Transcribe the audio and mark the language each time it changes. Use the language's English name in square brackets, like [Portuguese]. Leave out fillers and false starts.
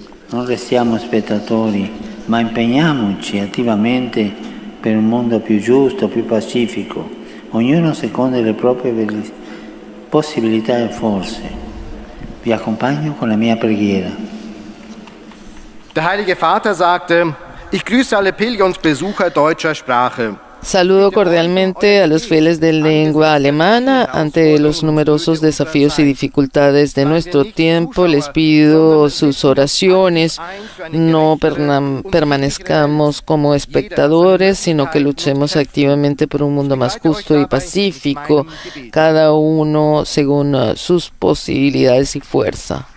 [Italian] Non restiamo spettatori, ma impegniamoci attivamente per un mondo più giusto, più pacifico, ognuno secondo le proprie possibilità e forze. Vi accompagno con la mia preghiera. [German] Der Heilige Vater sagte: Ich grüße alle Pilger und Besucher deutscher Sprache. [Spanish] Saludo cordialmente a los fieles de lengua alemana. Ante los numerosos desafíos y dificultades de nuestro tiempo, les pido sus oraciones. No permanezcamos como espectadores, sino que luchemos activamente por un mundo más justo y pacífico, cada uno según sus posibilidades y fuerza.